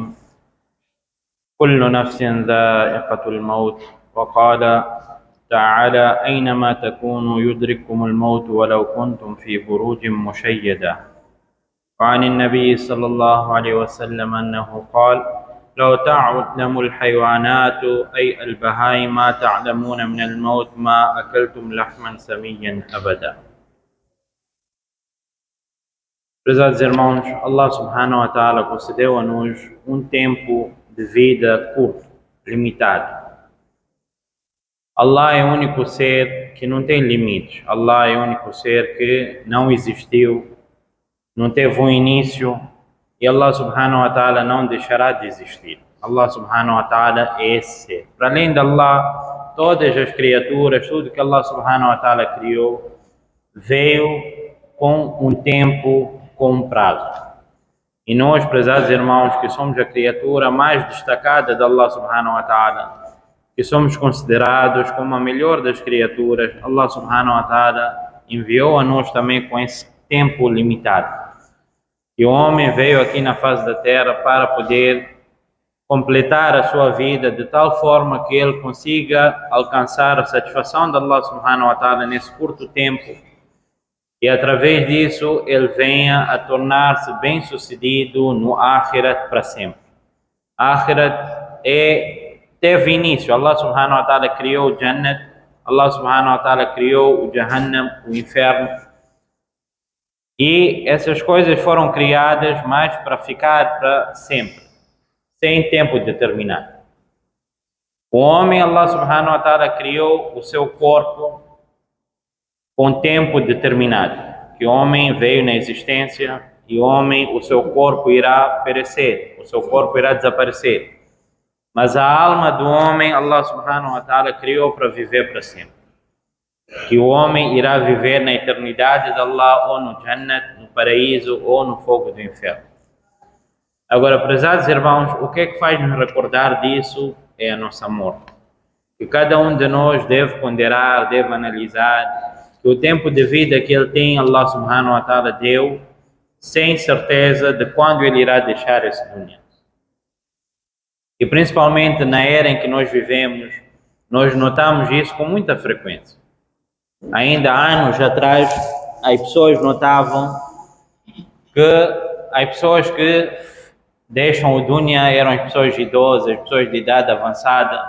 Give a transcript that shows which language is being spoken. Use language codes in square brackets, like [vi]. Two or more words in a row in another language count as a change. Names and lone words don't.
[ar] كل نفس ذائقة الموت، وقال تعالى: أينما تكونوا يدرككم الموت ولو كنتم في بروج مشيدة. وعن النبي صلى الله عليه وسلم أنه قال: لو تعلم الحيوانات أي البهائم ما تعلمون من الموت ما أكلتم لحما سميا أبدا. [pt] Prezados irmãos, [ar] الله سبحانه وتعالى [pt] concedeu a nós tempo de vida curto, limitado. Allah é o único ser que não tem limites. Allah é o único ser que não existiu, não teve um início, e [ar] الله سبحانه وتعالى [pt] não deixará de existir. [ar] الله سبحانه وتعالى [pt] é esse ser. Para além de Allah, todas as criaturas, tudo que [ar] الله سبحانه وتعالى [pt] criou, veio com um tempo, com um prazo. E nós, prezados irmãos, que somos a criatura mais destacada de [ar] الله سبحانه وتعالى, [pt] que somos considerados como a melhor das criaturas, [ar] الله سبحانه وتعالى [pt] enviou a nós também com esse tempo limitado. E o homem veio aqui na face da terra para poder completar a sua vida de tal forma que ele consiga alcançar a satisfação de [ar] الله سبحانه وتعالى [pt] nesse curto tempo, e através disso ele venha a tornar-se bem-sucedido no Akhirat para sempre. Akhirat teve início. [ar] الله سبحانه وتعالى [pt] criou o Jannat, [ar] الله سبحانه وتعالى [pt] criou o Jahannam, o inferno. E essas coisas foram criadas mais para ficar para sempre, sem tempo determinado. O homem, [ar] الله سبحانه وتعالى [pt] criou o seu corpo com tempo determinado, que o homem veio na existência e o homem, o seu corpo irá perecer, o seu corpo irá desaparecer. Mas a alma do homem, [ar] الله سبحانه وتعالى [pt] criou para viver para sempre. Que o homem irá viver na eternidade de Allah, ou no Jannat, no paraíso, ou no fogo do inferno. Agora, prezados irmãos, o que é que faz nos recordar disso é a nossa morte. Que cada um de nós deve ponderar, deve analisar que o tempo de vida que ele tem, [ar] الله سبحانه وتعالى [pt] deu, sem certeza de quando ele irá deixar esse mundo. E principalmente na era em que nós vivemos, nós notamos isso com muita frequência. Ainda há anos atrás, as pessoas notavam que as pessoas que deixam o dunya eram as pessoas idosas, as pessoas de idade avançada.